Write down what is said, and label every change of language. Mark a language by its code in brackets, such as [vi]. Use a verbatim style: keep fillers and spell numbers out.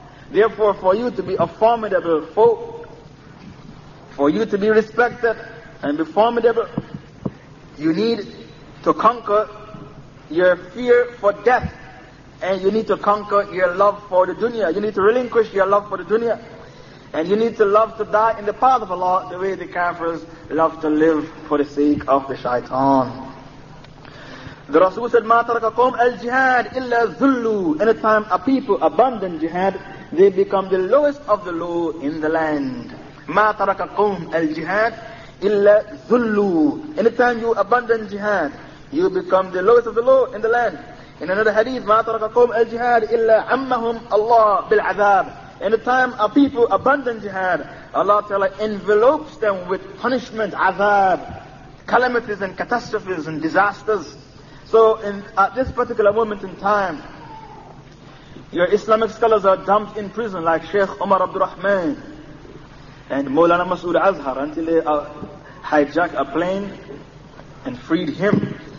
[en] Therefore, for you to be a formidable foe, for you to be respected and be formidable, you need to conquer your fear for death, and you need to conquer your love for the dunya. You need to relinquish your love for the dunya, and you need to love to die in the path of Allah the way the Kafirs love to live for the sake of the shaitan. The Rasul said, [ar] مَا تَرَكَ قَوْمْ الْجِهَادِ إِلَّا ذُلُّ. [en] Anytime a people abandon jihad, they become the lowest of the low in the land. [ar] مَا تَرَكَ قَوْمْ الْجِهَادِ إِلَّا ذُلُّ. [en] Anytime you abandon jihad, you become the lowest of the low in the land. In another hadith, [ar] مَا تَرَكَ قَوْمْ الْجِهَادِ إِلَّا عَمَّهُمْ اللَّهُ بِالْعَذَابِ. [en] Anytime a people abandon jihad, Allah Ta'ala envelopes them with punishment, azab, calamities and catastrophes and disasters. So in, at this particular moment in time, your Islamic scholars are dumped in prison like Sheikh Omar Abdul Rahman and Mawlana Masood Azhar, until they uh, hijacked a plane and freed him.